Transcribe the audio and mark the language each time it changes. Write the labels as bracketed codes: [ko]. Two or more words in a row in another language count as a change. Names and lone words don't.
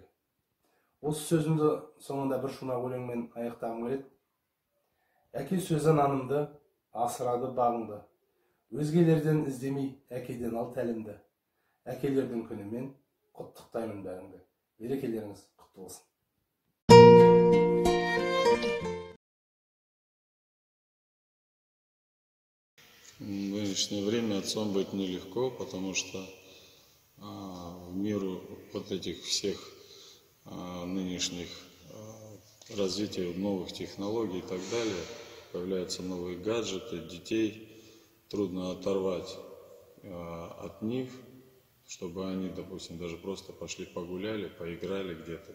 [kk] Осы сөзімді соңында бір шумақ өлеңмен аяқтағым келеді. Әке сөзі нанымды, асырады бағыңды. Өзгелерден іздемей, әкеден ал тәлімді. Әкелердің күнімен құттықтаймын бәріңді. Мерекелеріңіз құтты болсын. [ru] В нынешнее время отцом быть нелегко, потому что в миру вот этих всех нынешних развития новых технологий и так далее, появляются новые гаджеты, детей трудно оторвать от них, чтобы они, допустим, даже просто пошли погуляли, поиграли где-то.